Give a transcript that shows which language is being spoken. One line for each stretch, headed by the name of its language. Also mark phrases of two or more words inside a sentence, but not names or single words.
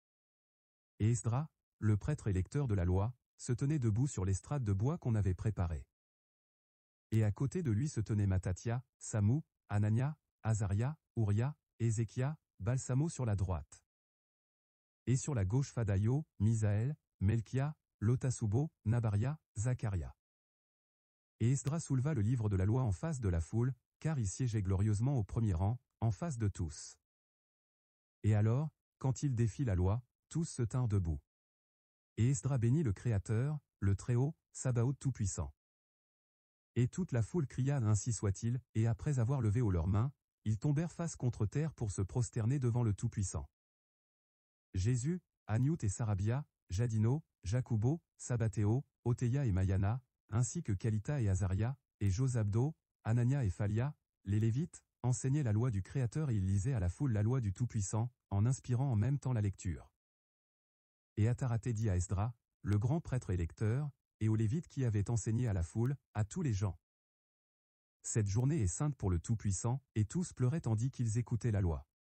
French: Et Esdra, le prêtre et lecteur de la loi, se tenait debout sur l'estrade de bois qu'on avait préparée. Et à côté de lui se tenaient Matatia, Samou, Anania, Azaria, Ouria, Ézéchia, Balsamo sur la droite. Et sur la gauche Fadaïo, Misaël, Melchia, Lotasubo, Nabaria, Zacharia. Et Esdra souleva le livre de la loi en face de la foule, car il siégeait glorieusement au premier rang, en face de tous. Et alors, quand il défit la loi, tous se tinrent debout. Et Esdra bénit le Créateur, le Très-Haut, Sabaoth tout-puissant. Et toute la foule cria ainsi soit-il, et après avoir levé haut leurs mains, ils tombèrent face contre terre pour se prosterner devant le Tout-Puissant. Jésus, Aniout et Sarabia, Jadino, Jacubo, Sabatéo, Oteia et Mayana, ainsi que Kalita et Azaria, et Josabdo, Anania et Phalia, les Lévites, enseignaient la loi du Créateur et ils lisaient à la foule la loi du Tout-Puissant, en inspirant en même temps la lecture. Et Ataraté dit à Esdra, le grand prêtre et lecteur, et aux Lévites qui avaient enseigné à la foule, à tous les gens. Cette journée est sainte pour le Tout-Puissant, et tous pleuraient tandis qu'ils écoutaient la loi.